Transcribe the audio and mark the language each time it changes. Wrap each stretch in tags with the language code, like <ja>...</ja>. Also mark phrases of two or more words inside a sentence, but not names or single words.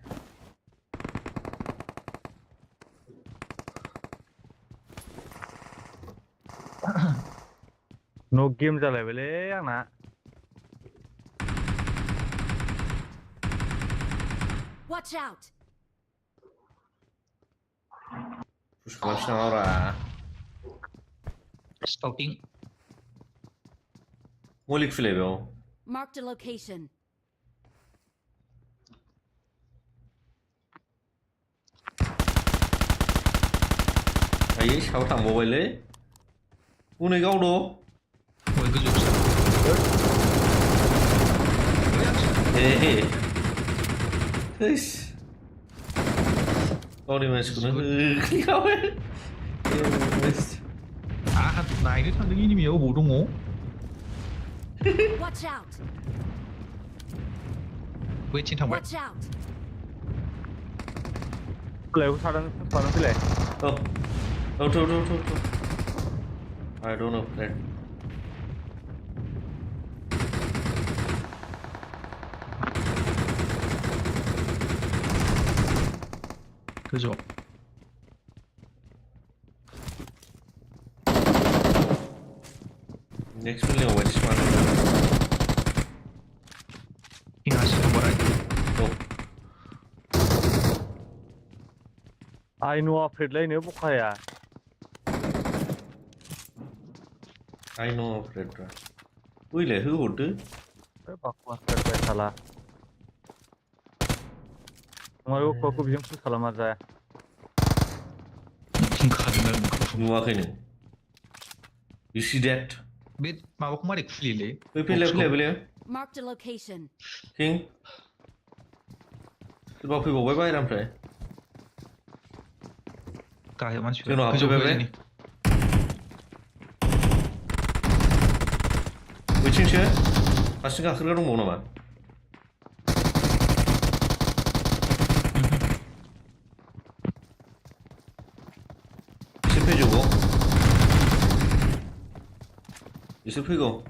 <en>No game</en> <brx>जालायबायलै आंना</brx> <en>Watch out!</en> <brx>push खालामसिनाङाब्रा</brx> <en>Scouting.</en> <brx>मुलि खुलिबाय बेयाव</brx> <en>Marked a location.</en> <brx>आयै सायाव थांबावबायलै हनै गावद' बय गोजौ थैस गावनि मानसिखौनो होख्लिखाबाय आहा नायनो थांदों इनिमिया अबाव दङ</brx> <en>Watch out!</en> <brx>बैथिं थांबाय</brx> <en>Watch out!</en> <brx>फैलाय फैलाय</brx> <en>I don't know friend</en> <brx>गोजौआव</brx> <en>next building</en> <brx>बायदिसो मानो इंहासो थांबाय</brx> <en>I know afraidलायनो बखाया I know afraid ra उइलाय होहरदो</en> <brx>बाकवास जाबाय साला मायो खौखौ बिजों पुश खालामा जाया नुवाखै नों</brx> <en>you see that</en> <brx>बे माबाखौ मारै खुलियोलै फैलाय</brx> <en>Marked a location.</en> <brx>King सोरबा फैबावबाय बाहेरानिफ्राय गाहायाव मानसिफोर जोंनाव गोजौ हाबफैबाय गोजौनि बैथिंसो हारसिं गाखोग्रा दंबावो नामा बिसोर फैगौ</brx>